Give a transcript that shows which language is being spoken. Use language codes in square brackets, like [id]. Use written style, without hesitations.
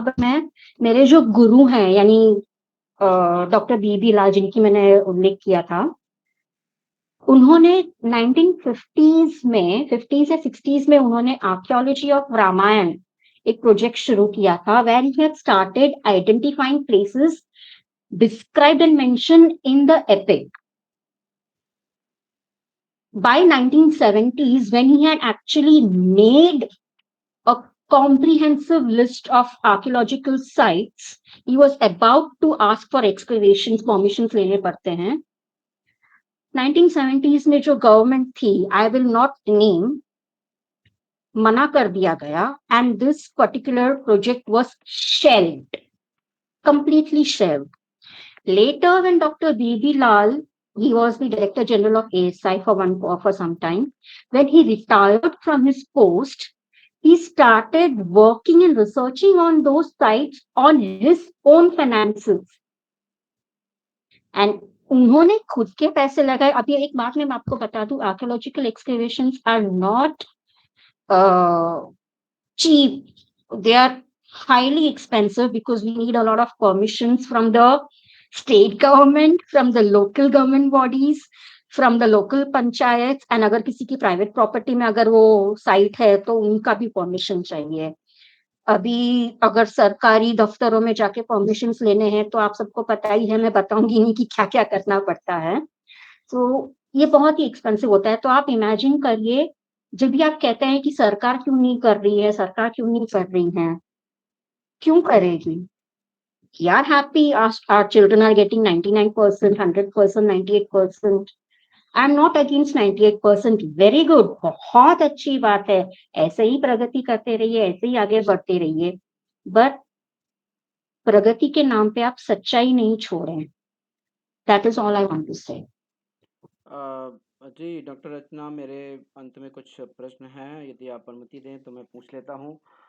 [hi] But मेरे जो गुरु हैं, यानी डॉक्टर बीबी लाल, जिनकी मैंने उल्लेख किया था, उन्होंने 1950s में, 50s या 60s में उन्होंने आर्कियोलॉजी ऑफ रामायण एक प्रोजेक्ट शुरू किया था, [en] Where he had started identifying places described and mentioned in the epic. By 1970s, when he had actually made a comprehensive list of archaeological sites, he was about to ask for excavations, permissions [hi] लेने पड़ते हैं। [en] 1970s [hi] में जो government थी, [en] I will not name, [hi] मना कर दिया गया, [en] And this particular project was shelved, completely shelved. Later, when Dr. B.B. Lal, he was the Director General of ASI for some time, when he retired from his post, he started working and researching on those sites on his own finances. [hi] And उन्होंने खुद के पैसे लगाए. अभी एक बात मैं आपको बता दूं, [en] Archaeological excavations are not cheap. They are highly expensive because we need a lot of permissions from the state government, from the local government bodies, from the local panchayats, and [hi] अगर किसी की private property में अगर वो site है तो उनका भी permission चाहिए. अभी अगर सरकारी दफ्तरों में जाके परमिशंस लेने हैं तो आप सबको पता ही है, मैं बताऊंगी नहीं कि क्या क्या करना पड़ता है. तो ये बहुत ही एक्सपेंसिव होता है. तो आप इमेजिन करिए, जब भी आप कहते हैं कि सरकार क्यों नहीं कर रही है, सरकार क्यों नहीं कर रही है, क्यों करेगी? [en] We are happy our children are getting 99%, 100%, 98%. I'm not against 98%. Very good. [hi] बहुत अच्छी बात है. ऐसे ही प्रगति करते रहिए, ऐसे ही आगे बढ़ते रहिए. बट प्रगति के नाम पे आप सच्चाई नहीं छोड़ें. [en] That is all I want to say. [hi] Ji doctor रचना, मेरे अंत में कुछ प्रश्न हैं, यदि आप अनुमति दें तो मैं पूछ लेता हूँ.